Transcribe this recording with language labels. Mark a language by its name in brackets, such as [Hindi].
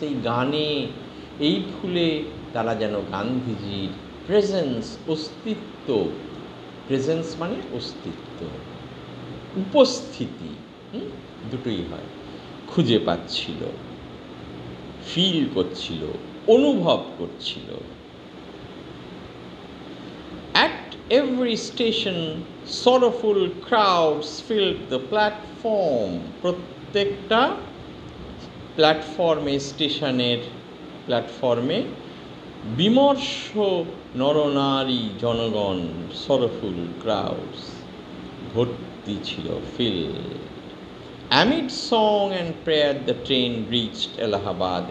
[Bangla] এই গানে, এই ফুলে তারা যেন গান্ধীজির প্রেজেন্স, অস্তিত্ব, প্রেজেন্স মানে অস্তিত্ব, উপস্থিতি, দুটোই হয়, খুঁজে পাচ্ছিল, ফিল করছিল, অনুভব করছিল। [English] At every station, sorrowful crowds filled the platform. [Bangla] প্রত্যেকটা প্ল্যাটফর্মে, স্টেশনের প্ল্যাটফর্মে বিমর্ষ নরনারী জনগণ, [English] sorrowful crowds, [Bangla] ভর্তি ছিল, feel. [English] Amid song and prayer the train reached Allahabad.